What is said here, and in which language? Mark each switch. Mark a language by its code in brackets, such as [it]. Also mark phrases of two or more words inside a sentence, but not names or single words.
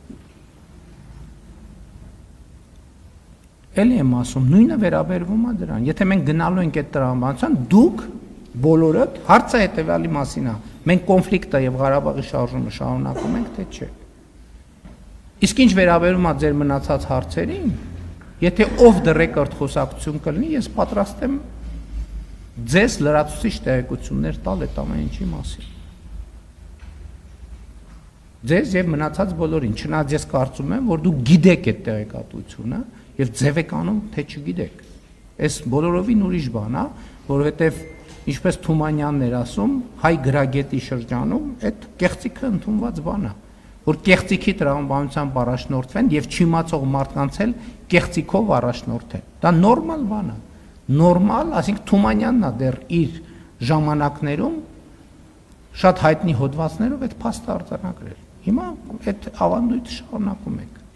[hy] Էլի եմ ասում, նույնը վերաբերվում է դրան, եթե մենք գնալու ենք այդ տրամաբանության, դուք բոլորդ հարցը հետևյալի մասին է, մենք կոնֆլիկտը եւ Ղարաբաղի շարժումը շարունակում ենք, թե չէ։ Իսկ ինչ վերաբերում է ձեր մնացած հարցերին, եթե [en] off the record [hy] խոսակցություն կլինի, ես պատրաստ եմ ձեզ լրացուցիչ տեղեկություններ տալ այդ ամեն ինչի մասին։ Ձեզ եւ մնացած բոլորին, չնայած ես կարծում եմ, որ դուք գիտեք այդ տեղեկատվությունը եւ ձև եք անում, թե չգիտեք։ Այս բոլորովին ուրիշ բան է, որովհետեւ ինչպես Թումանյանն էր ասում, հայ գրագետի շրջանում այդ կեղծիքը ընդունված բան է, որ կեղծիքի տրամաբանությամբ առաջնորդվեն եւ չիմացող մարդկանց էլ կեղծիքով առաջնորդեն։ Դա նորմալ բան է։ Նորմալ, այսինքն Թումանյանն է դեռ իր ժամանակներում շատ հայտնի հոդվածներով այդ փաստը արձանագրել։ Հիմա այդ ավանդույթը շարունակում եք։